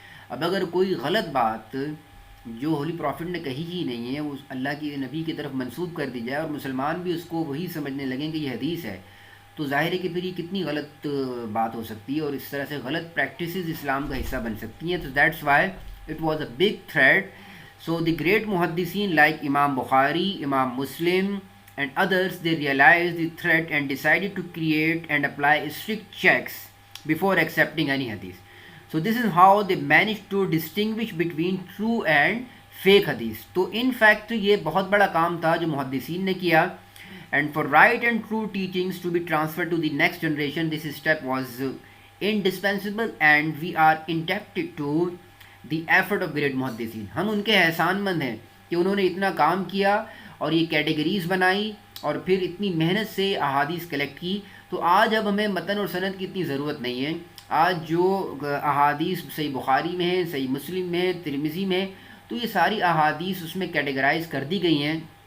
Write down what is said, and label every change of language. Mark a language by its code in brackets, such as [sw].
[ur] اب اگر کوئی غلط بات جو ہولی پروفٹ نے کہی ہی نہیں ہے وہ اللہ کی نبی کی طرف منسوب کر دی جائے اور مسلمان بھی اس کو وہی سمجھنے لگیں کہ یہ حدیث ہے، تو ظاہر ہے کہ پھر یہ کتنی غلط بات ہو سکتی ہے، اور اس طرح سے غلط پریکٹسز اسلام کا حصہ بن سکتی ہیں. [en] تو that's why it was a big threat. So the great muhaddithin like Imam Bukhari, Imam Muslim and others, they realized the threat and decided to create and apply strict checks before accepting any hadith. So this is how they managed to distinguish between true and fake hadith. [ur] تو in fact یہ بہت بڑا کام تھا جو محدثین نے کیا. [en] And for right and true teachings to be transferred to the next generation, this step was indispensable and we are indebted to the effort of great محدثین. [ur] ہم ان کے احسان مند ہیں کہ انہوں نے اتنا کام کیا اور یہ کیٹیگریز بنائی اور پھر اتنی محنت سے احادیث کلیکٹ کی. تو آج اب ہمیں متن اور سند کی اتنی ضرورت نہیں ہے. آج جو احادیث صحیح بخاری میں ہیں، صحیح مسلم میں ہیں، ترمذی میں، تو یہ ساری احادیث اس میں کیٹیگرائز کر دی گئی ہیں.